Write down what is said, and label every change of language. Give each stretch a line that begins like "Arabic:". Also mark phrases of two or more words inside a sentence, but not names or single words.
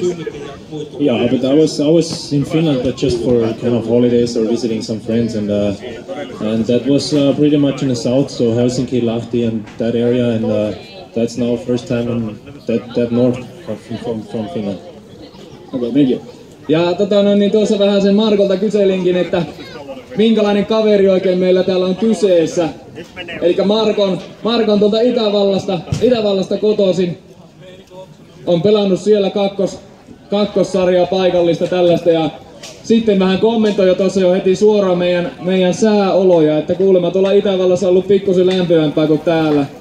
English: Yeah, but I was in Finland, but just for kind of holidays or visiting some friends, and that was pretty much in the south, so Helsinki, Lahti, and that area, and that's now first time in that north from Finland. Okay, thank you.
Finnish: Ja niin tuossa vähän sen Markolta kyselinkin, että minkälainen kaveri oikein meillä täällä on kyseessä. Eli Markon tuolta Itävallasta kotoisin. On pelannut siellä kakkossarjaa paikallista tällaista ja sitten vähän kommentoi jo tuossa jo heti suoraan meidän sääoloja, että kuulemma tuolla Itävallassa on ollut pikkusen lämpimämpää kuin täällä.